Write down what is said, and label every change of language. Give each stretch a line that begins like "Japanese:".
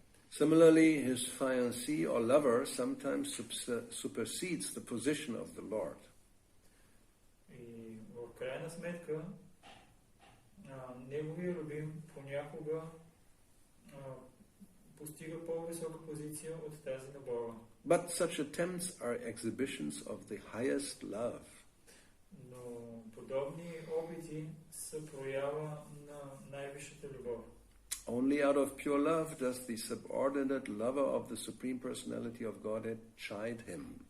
English: Similarly, his fiancée or lover sometimes supersedes the position of the Lord.
Bulgarian: И в крайна сметка, неговия любим понякога постига по-висока позиция от тази на Бога.
English: But such attempts are exhibitions of the highest love.
Bulgarian: Но подобни опити са проява на най-висшата любов.
English: Only out of pure love does the subordinate lover of the Supreme Personality of Godhead chide him.